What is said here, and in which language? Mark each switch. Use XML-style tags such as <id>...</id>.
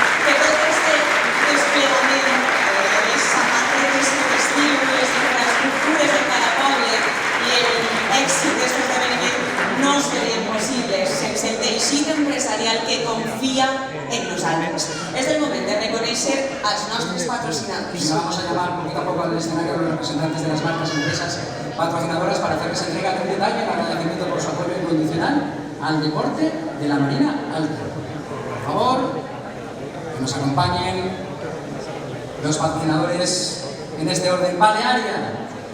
<es>Que todo este desplegamiento, esa matriz de estímulos, infraestructuras de cada cable y el éxito de estos eventos no sería imposible</es> <ca>sense el teixit empresarial que confía en nosaltres. És el moment de reconèixer als nostres patrocinadors.</ca> <es>Vamos a llamar poquito a poco al escenario a los representantes de las marcas y empresas patrocinadoras para hacerles entrega de un detalle en agradecimiento por su apoyo incondicional al deporte de la Marina Alta. Por favor, que nos acompañen los patrocinadores en este orden. Balearia.</es>